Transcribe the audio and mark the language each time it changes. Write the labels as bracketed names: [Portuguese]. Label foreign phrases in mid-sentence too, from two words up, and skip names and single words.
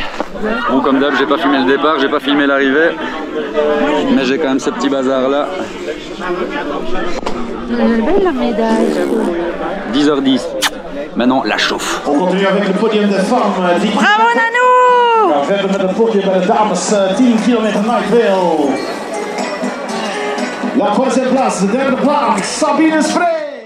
[French] Bon comme d'hab j'ai pas filmé le départ, j'ai pas filmé l'arrivée. Mais j'ai quand même ce petit bazar là. Belle la médaille. 10h10. Maintenant la chauffe. On continue avec le podium de femmes. Bravo Nanou! [Dutch] We verder met het podium bij de dames 10 kilometer Nightville. La 4e plaats, de 3e plaats, Sabine Spree.